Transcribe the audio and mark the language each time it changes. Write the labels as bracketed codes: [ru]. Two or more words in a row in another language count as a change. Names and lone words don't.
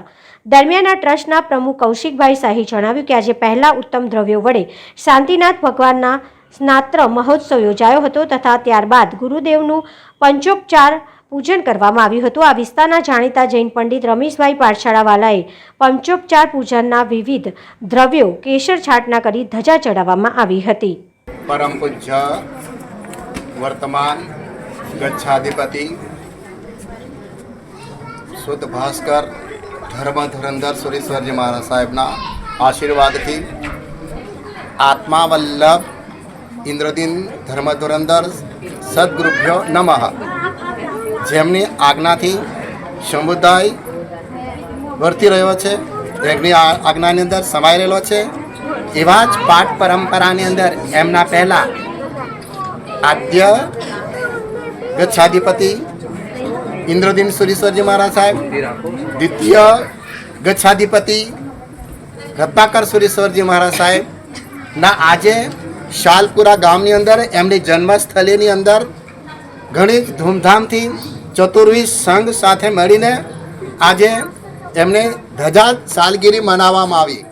[gu] દરમિયાન આ ટ્રસ્ટના પ્રમુખ કૌશિકભાઈ શાહે જણાવ્યું કે આજે પહેલા ઉત્તમ દ્રવ્યો વડે શાંતિનાથ ભગવાનના સ્નાત્ર મહોત્સવ યોજાયો હતો તથા ત્યારબાદ ગુરુદેવનું પંચોપચાર પૂજન કરવામાં આવ્યું હતું। આ વિસ્તારના જાણીતા જૈન પંડિત રમેશભાઈ પાઠશાળાવાલાએ પંચોપચાર પૂજનના વિવિધ દ્રવ્યો કેસર છાટના કરી ધજા ચડાવવામાં આવી હતી। પરમ પૂજ્ય વર્તમાન ગચ્છાધિપતિ શુદ્ધ ભાસ્કર ધર્મધુરંધર સુરેશ્વરજી મહારાજ સાહેબના આશીર્વાદથી આત્મા વલ્લભ ઇંદ્રદીન ધર્મધુરંધર [sa] सद्गुरुभ्यो नमः। [gu] જેમની આજ્ઞાથી સમુદાય વર્તી રહ્યો છે, એમની આજ્ઞાની અંદર સમાઈ રહેલો છે। એવા જ પાઠ પરંપરાની અંદર એમના પહેલા આદ્ય ગચ્છાધિપતિ ઇન્દ્રદીન સુરેશ્વરજી મહારાજ સાહેબ, દ્વિતીય ગચ્છાધિપતિ રત્નાકર સુરેશ્વરજી મહારાજ સાહેબ ના આજે શાલપુરા ગામની અંદર એમની જન્મસ્થળીની અંદર ઘણી ધૂમધામથી ચતુર્વિશ સંઘ સાથે મળીને આજે એમને ધજા સાલગીરી મનાવવામાં આવી।